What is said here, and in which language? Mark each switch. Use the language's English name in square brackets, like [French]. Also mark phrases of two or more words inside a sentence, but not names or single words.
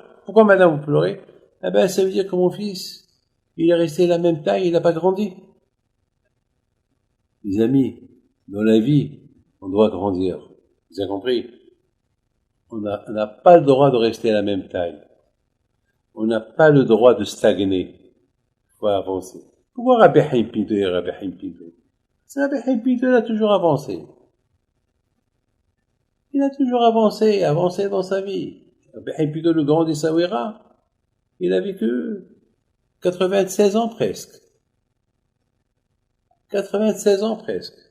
[French] Pourquoi madame vous pleurez? Ça veut dire que mon fils, il est resté la même taille, il n'a pas grandi. Les amis, dans la vie, on doit grandir. Vous avez compris? On n'a pas le droit de rester à la même taille. On n'a pas le droit de stagner. Il faut avancer. Pourquoi Rabbi Haim Pinto et Rabbi Haim Pinto? Rabbi Haim Pinto, il a toujours avancé. Il a toujours avancé dans sa vie. Rabbi Haim Pinto, le grand des Sawira, il a vécu 96 ans presque. 96 ans presque.